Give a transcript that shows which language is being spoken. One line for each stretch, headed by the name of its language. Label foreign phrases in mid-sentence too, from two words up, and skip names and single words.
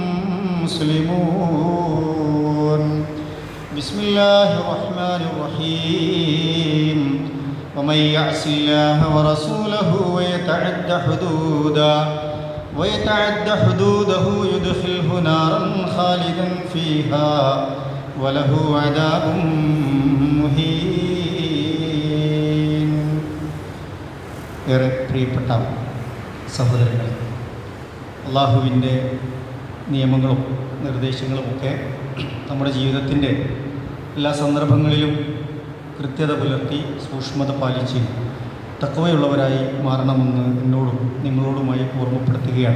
Arabic: مسلمون بسم الله الرحمن الرحيم ومن يعص الله ورسوله ويتعد حدوده يدخله نارا خالدا فيها وله عذاب مهين.
Malayalam: ഏറെ പ്രിയപ്പെട്ട സഹോദരങ്ങളെ, അള്ളാഹുവിൻ്റെ നിയമങ്ങളും നിർദ്ദേശങ്ങളുമൊക്കെ നമ്മുടെ ജീവിതത്തിൻ്റെ എല്ലാ സന്ദർഭങ്ങളിലും കൃത്യത പുലർത്തി സൂക്ഷ്മത പാലിച്ച് തഖ്വയുള്ളവരായി മാറണമെന്ന് എന്നോടും നിങ്ങളോടുമായി ഓർമ്മപ്പെടുത്തുകയാണ്.